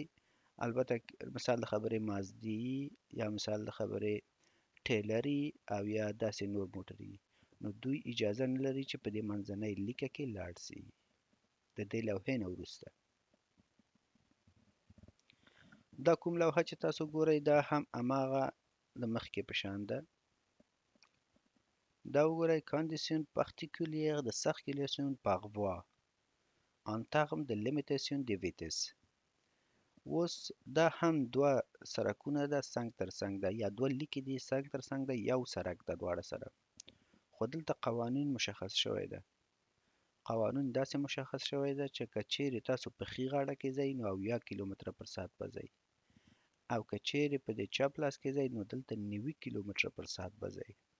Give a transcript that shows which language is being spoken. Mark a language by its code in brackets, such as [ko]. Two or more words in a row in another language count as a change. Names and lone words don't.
[ps] البته مثال د خبرې مازدي یا مثال د خبرې ټیلري او یا داسې نور موټري، نو دوی اجازه نه لري چې په دې منځنۍ لیکه کې لاړ شي د دې لوحې نه وروسته. دا کوم لوحه چې تاسو ګورئ، دا هم هماغه د مخکې په شان ده. دا وګورئ [fr] Conditions particulières de circulation par voie en termes de limitation de vitesse. [ps] اوس دا هم 2 سړکونه ده څنګ تر څنګ ده، یا 2 لیکې دي څنګ تر څنګ ده، یو سړک ده دواړه سره. خو دلته قوانین مشخص شوی ده. قوانین داسې مشخص شوی ده چې که چیرې تاسو په ښي غاړه کې ځئ نو 80 کیلومتره پر ساعت به ځئ، او که چیرې په دې چپ لاس کې ځئ نو دلته 90 کیلومتره پر ساعت به ځئ.